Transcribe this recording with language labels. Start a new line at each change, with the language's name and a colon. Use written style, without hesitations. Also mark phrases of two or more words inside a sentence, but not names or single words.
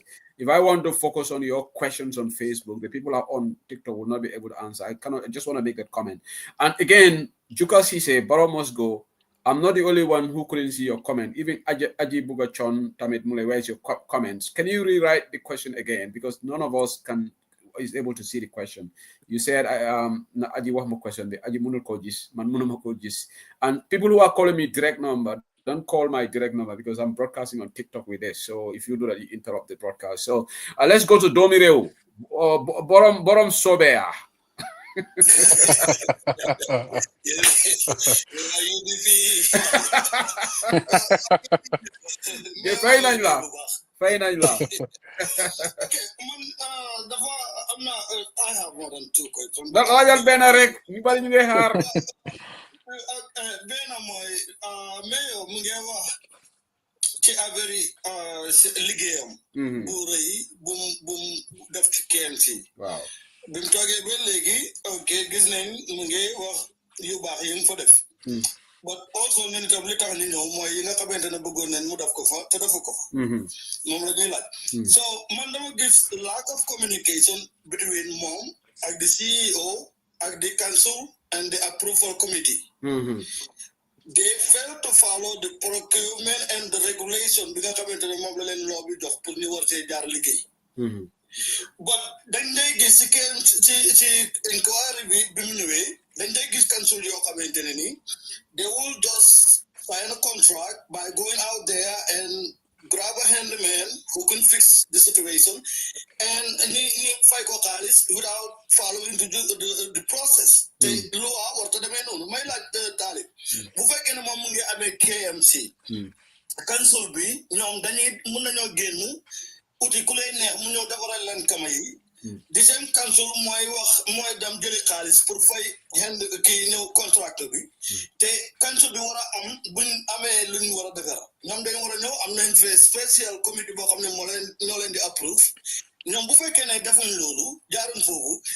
English: If I want to focus on your questions on Facebook, the people are on TikTok will not be able to answer. I just want to make that comment. And again, Juka Sise, Baro must go. I'm not the only one who couldn't see your comment. Even Aji Bugachon, Tamit Mule, where's your comments? Can you rewrite the question again? Because none of us is able to see the question.
Wolof: You said na aji wax ma question bi aji mënul ko gis man mënuma ko gis.
English: And people who are calling me direct number, don't call my direct number because I'm broadcasting on TikTok with this. So if you do that, you interrupt the broadcast. So let's go to Domi Rew. Borom Sobea.
Wolof: Fay nañ la.
English: Okay, I have more than 2 questions.
Wolof: Rajal benn rek ñu bari ñu ngi xaar. Benn mooy mayor mu ngi wax ci affaire liggéeyam bu rëy bu def ci KMC. Waaw. bi mu toogee ba léegi ok gis nañ mu ngi wax yu baax yi mu fa def.
English: But also
Wolof: ñun itam li tax ñu ñëw mooy yi nga xamante ne bëggoon nañ mu def ko fa te defu ko fa. moom la ñuy laaj. So man dama gis
English: lack of communication between
Wolof: moom ak
English: the CEO
Wolof: ak
English: the council and the approval committee. They fail to follow the procurement and the regulation
Wolof: bi nga xamante ne moom la leen loo bi jox pour ñu war see jaar liggéey.
English: But
Wolof: dañ lay gis ci
English: inquiry
Wolof: bi mu ñëwee dañ lay gis
English: council
Wolof: yoo xamante ne ni
English: they will just sign a contract by going out there and grab a handyman who can fix the situation and
Wolof: ni fay ko xaalis
English: without following the process.
Wolof: Te lu warta demee noonu may laaj Talib bu fekkee ne moom mu ngi amee KMC council bi ñoom dañuy mun nañoo génn uti ku lay neex mu ñëw defaral leen kama yi di seen council mooy dem jëli xaalis pour fay kii ñëw contract bi te council bi war a am buñ amee lu ñu war a defar ñoom dañu war a ñëw am nañ fi spécial committee boo xam ne ñoo leen di approve ñoom bu fekkee ne defuñ loolu jaaruñ foofu